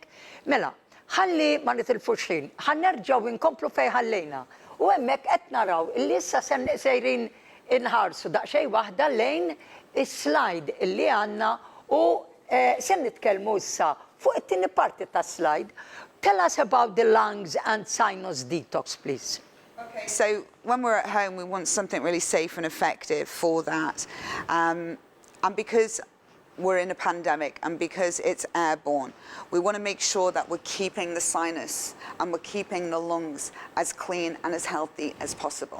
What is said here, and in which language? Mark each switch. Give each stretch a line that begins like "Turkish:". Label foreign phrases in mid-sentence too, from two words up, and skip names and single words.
Maltese: Mela, ħalli ma nitilfux ħin, ħannerġgħu inkomplu fejn ħallejna. U hemmhekk qed naraw illi issa sejrin inħarsu daqsxejn waħda lejn is-slide illi għandna u se nitkellmu issa fuq it-tieni parti tas-slide.
English: Tell us about the lungs and sinus detox, please. Okay, so when we're at home, we want something really safe and effective for that. And because we're in a pandemic and because it's airborne, we want to make sure that we're keeping the sinus and we're keeping the lungs as clean and as healthy as possible.